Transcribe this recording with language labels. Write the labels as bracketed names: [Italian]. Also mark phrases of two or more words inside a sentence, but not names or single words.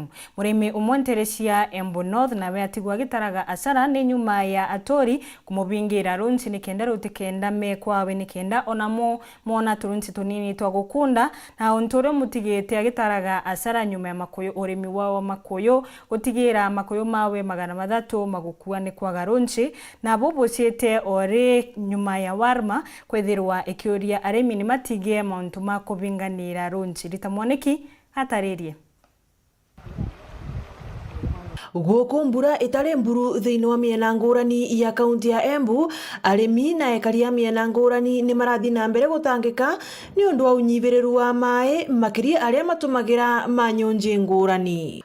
[Embu] Murimi umonterecia Embu North na we atigwa gitaraga asara ni nyuma ya atori kumubingira runchi nikenda rutikenda mekwawe nikenda onamo mona turunchi tunini twa gukunda na ontore mutigete agitaraga asara nyuma ya makoyo urimi wao makoyo gutigira makoyo mawe 300 magukua ni kwa garunchi na bobo ciete ore nyuma ya warma kwethirwa ikiuria arimi ni matige mauntu ma kubinganira runchi ritamwoneki hataririe Guku mbura itare mburu thiini wa miena ngurani ya kaunti ya Embu arimi na ekaria miena ngurani ni marathi na mbere gutangika ni undu wa unyiviriru wa mai makiria aria matumagira manyonje ngurani.